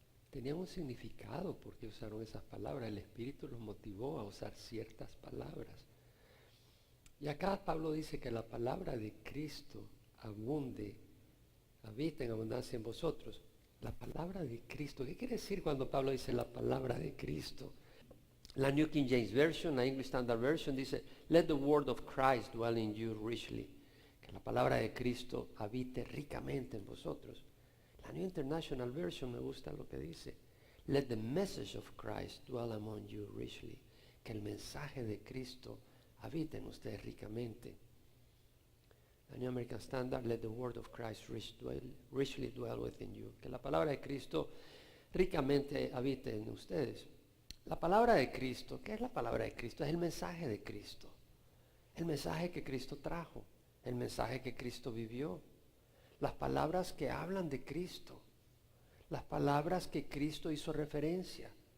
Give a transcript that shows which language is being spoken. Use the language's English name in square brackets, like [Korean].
[Spanish] Tenían un significado porque usaron esas palabras. El Espíritu los motivó a usar ciertas palabras. Y acá Pablo dice que la palabra de Cristo habita en abundancia en vosotros. La palabra de Cristo. ¿Qué quiere decir cuando Pablo dice la palabra de Cristo? [English] La New King James Version, la English Standard Version dice, let the word of Christ dwell in you richly. [Spanish] Que la palabra de Cristo habite ricamente en vosotros. [English] La New International Version [Spanish] me gusta lo que dice. [English] Let the message of Christ dwell among you richly. [Spanish] Que el mensaje de Cristo habite en ustedes ricamente. [English] La New American Standard, let the word of Christ richly dwell within you. [Spanish] Que la palabra de Cristo ricamente habite en ustedes. La palabra de Cristo, ¿qué es la palabra de Cristo? Es el mensaje de Cristo. El mensaje que Cristo trajo. El mensaje que Cristo vivió. Las palabras que hablan de Cristo. Las palabras que Cristo hizo referencia.